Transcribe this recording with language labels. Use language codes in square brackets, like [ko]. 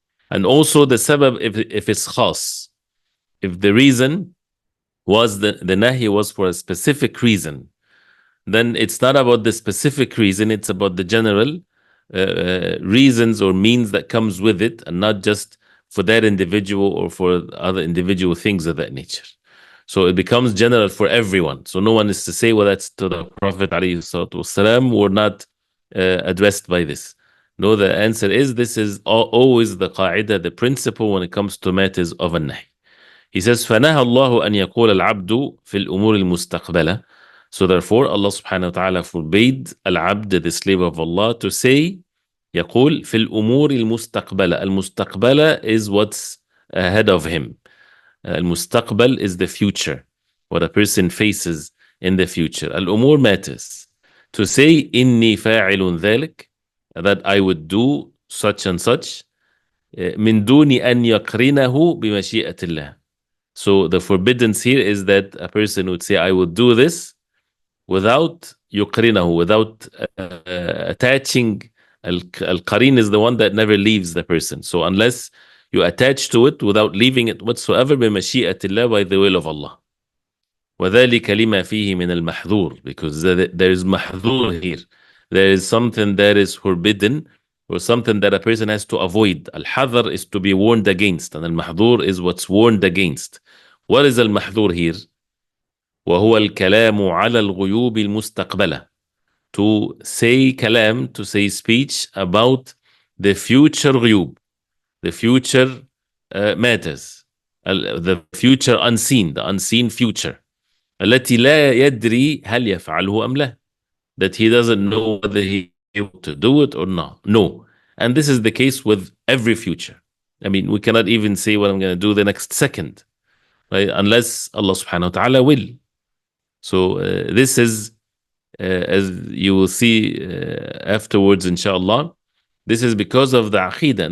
[en] And also the sabab, if it's khas, if the reason was the nahi was for a specific reason, then it's not about the specific reason, it's about the general reasons or means that comes with it, and not just for that individual or for other individual things of that nature. So it becomes general for everyone. So no one is to say, well, that's to the Prophet ﷺ, we're not addressed by this. No, the answer is this is always the qa'idah, the principle when it comes to matters of an-nahi. He says, [ar] فَنَهَى اللَّهُ أَنْ يَقُولَ الْعَبْدُ فِي الْأُمُورِ الْمُسْتَقْبَلَةِ. [en] So therefore, Allah subhanahu wa ta'ala forbade al-abd, the slave of Allah, to say, [ar] يقول في الأمور المستقبلة. [en] المستقبلة is what's ahead of him. Al-mustaqbal is the future, what a person faces in the future. Al-umur matters. To say, [ar] إني فاعل ذلك, [en] that I would do such and such, [ar] من دون أن يقرنه بمشيئة الله. [en] So the forbiddance here is that a person would say, I would do this, without يقرنه, without attaching. Al-qarin is the one that never leaves the person. So unless you attach to it without leaving it whatsoever, [ar] بمشيئة الله, [en] by the will of Allah. [ar] وذلك لما فيه من المحذور, [en] because there is [ar] محذور here. [en] There is something that is forbidden, or something that a person has to avoid. Al-hadhr is to be warned against, and al-mahdhur is what's warned against. What is al-mahdhur here? [ar] وهو الكلام على الغيوب المستقبلة. [en] To say kalam, to say speech about the future غيوب, the future matters, the future unseen, the unseen future. [ar] التي لا يدري هل يفعله أم لا. [en] That he doesn't know whether he able to do it or not. No. And this is the case with every future. I mean, we cannot even say what I'm going to do the next second, right? Unless Allah subhanahu wa ta'ala will. So this is, as you will see afterwards, inshallah, this is because of the aqidah.